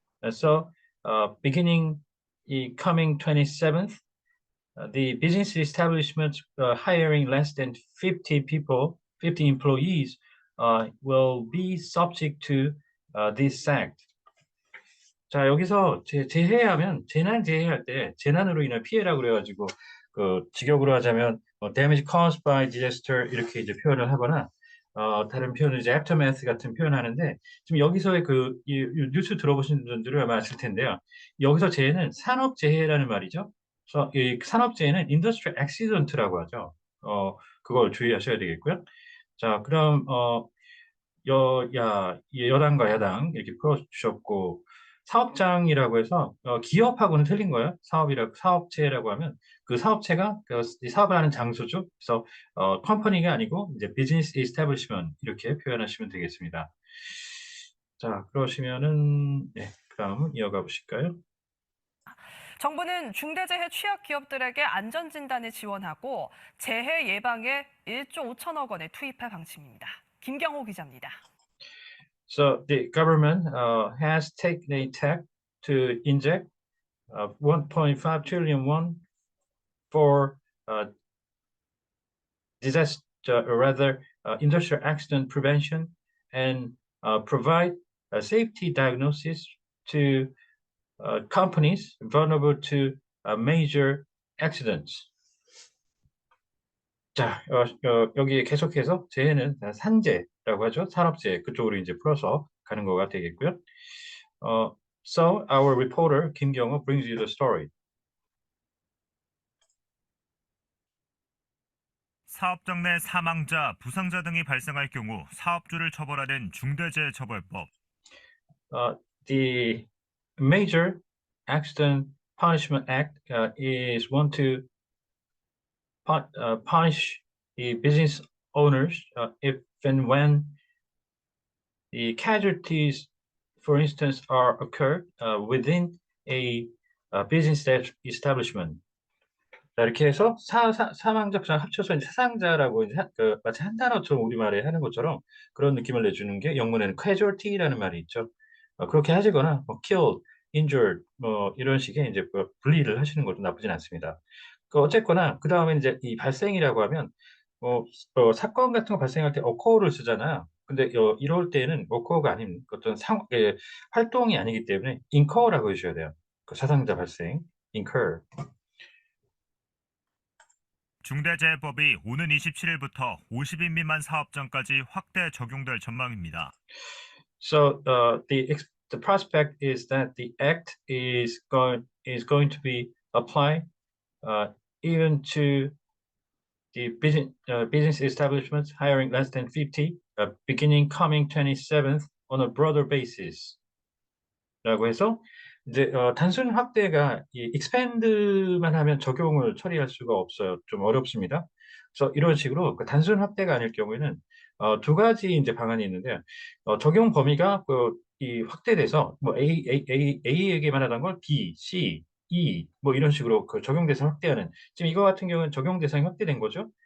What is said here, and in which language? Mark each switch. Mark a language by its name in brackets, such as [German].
[English] So, beginning the coming 27th, the business establishment hiring less than 50 people, 50 employees, will be subject to this act. [Korean] 자, 여기서 재해하면 재난재해할 때 재난으로 인한 피해라고 그래가지고 직역으로 하자면 [English] damage caused by disaster [Korean] 이렇게 이제 표현을 하거나 다른 표현은 이제 aftermath 같은 표현하는데 지금 여기서의 이 뉴스 들어보신 분들은 아마 아실 텐데요. 여기서 재해는 산업재해라는 말이죠. 그래서 이 산업재해는 [English] industrial accident [Korean] 라고 하죠. 그걸 주의하셔야 되겠고요. 자, 그럼 여당과 야당 이렇게 풀어주셨고 사업장이라고 해서 기업하고는 틀린 거예요. 사업체라고 하면 그 사업체가 이 사업을 하는 장소죠. 그래서 컴퍼니가 아니고 이제 비즈니스 이스태블리시먼트 이렇게 표현하시면 되겠습니다. 자, 그러시면은 네, 그다음 이어가 보실까요? 정부는 중대재해 취약 기업들에게 안전진단을 지원하고 재해 예방에 1조 5천억 원을 투입할 방침입니다. 김경호 기자입니다. [English] So the government has taken a tack to inject 1.5 trillion won for disaster, or rather industrial accident prevention, and provide a safety diagnosis to companies vulnerable to major accidents. [Korean] 자, 여기에 계속해서 재해는 산재라고 하죠. 산업재해 그쪽으로 이제 풀어서 가는 거가 되겠고요. [English] So our reporter 김경호 brings you the story. [Korean] 사업장 내 사망자, 부상자 등이 발생할 경우 사업주를 처벌하는 중대재해처벌법. [English] The Major Accident Punishment Act is one to punish the business owners if and when the casualties, for instance, are occurred within a business establishment. [Korean] 자, 이렇게 해서 사망자 합쳐서 이제 사상자라고 이제 마치 한 단어처럼 우리말에 하는 것처럼 그런 느낌을 내주는 게 영문에는 casualty라는 말이 있죠. 그렇게 하시거나 killed, injured 뭐 이런 식의 이제 분리를 하시는 것도 나쁘진 않습니다. 어쨌거나 그 다음에 이제 이 발생이라고 하면 사건 같은 거 발생할 때 occur를 쓰잖아요. 근데 이럴 때는 occur가 아닌 어떤 활동이 아니기 때문에 incur라고 해주셔야 돼요. 그 사상자 발생, incur. 중대재해법이 오는 27일부터 50인 미만 사업장까지 확대 적용될 전망입니다. [English] So the the prospect is that the act is going to be applied even to the business establishments hiring less than 50, beginning coming 27th on a broader basis. [Korean] 라고 해서 이제 단순 확대가 이 expand만 하면 적용을 처리할 수가 없어요. 좀 어렵습니다. 그래서 이런 식으로 그 단순 확대가 아닐 경우에는 두 가지 이제 방안이 있는데 적용 범위가 이 확대돼서 뭐 A에게만 하던 걸 B, C, E 뭐 이런 식으로 그 적용 대상 확대하는 지금 이거 같은 경우는 적용 대상이 확대된 거죠.